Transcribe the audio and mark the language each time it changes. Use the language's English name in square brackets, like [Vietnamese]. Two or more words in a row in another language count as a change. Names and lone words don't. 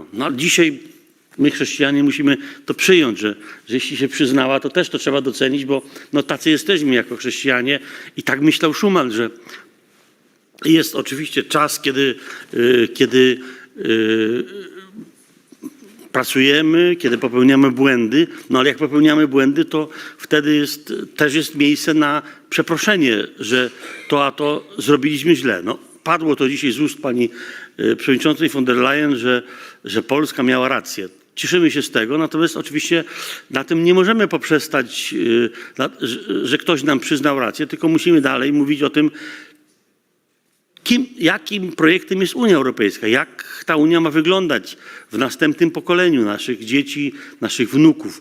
[Polish] No ale dzisiaj my, chrześcijanie, musimy to przyjąć, że jeśli się przyznała, to też to trzeba docenić, bo no, tacy jesteśmy jako chrześcijanie i tak myślał Schumann, że jest oczywiście czas, kiedy pracujemy, kiedy popełniamy błędy, no ale jak popełniamy błędy, to wtedy też jest miejsce na przeproszenie, że to a to zrobiliśmy źle. No, padło to dzisiaj z ust pani przewodniczącej von der Leyen, że Polska miała rację. Cieszymy się z tego, natomiast oczywiście na tym nie możemy poprzestać, że ktoś nam przyznał rację, tylko musimy dalej mówić o tym, jakim projektem jest Unia Europejska, jak ta Unia ma wyglądać w następnym pokoleniu naszych dzieci, naszych wnuków.